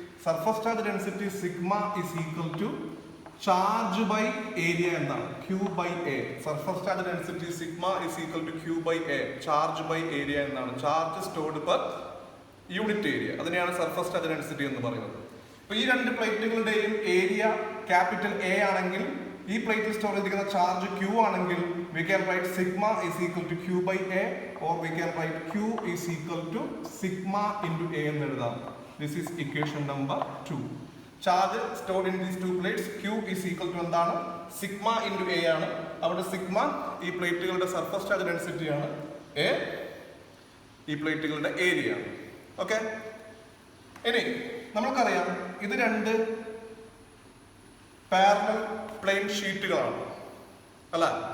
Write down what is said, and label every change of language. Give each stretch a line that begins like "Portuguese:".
English: Surface charge density sigma is equal to charge by area എന്നാണ്, Q by A. Surface charge density sigma is equal to Q by A, charge by area എന്നാണ്. Charge stored per unit area,
Malayalam: അതിനെയാണ് surface charge density എന്ന് പറയുന്നത്. അപ്പൊ ഈ രണ്ട് പ്ലേറ്റുകളുടെയും area capital A ആണെങ്കിൽ ഈ പ്ലേറ്റിൽ സ്റ്റോർ ചെയ്തിരിക്കുന്ന ചാർജ് Q ആണെങ്കിൽ
English: we can write sigma is equal to Q by A, or we can write Q is equal to sigma into A
Malayalam: എന്ന് എഴുതാം.
English: This is equation number 2. Charge stored in these two plates, Q is equal to എന്താണ്? sigma into A ആണ്.
Malayalam: അവിടെ sigma ഈ പ്ലേറ്റുകളുടെ surface charge density ആണ്, A ഈ പ്ലേറ്റുകളുടെ area ആണ്. Okay, ഇനി നമുക്കറിയാം ഇത് രണ്ട് പാരലൽ പ്ലെയിൻ ഷീറ്റുകളാണ് അല്ല.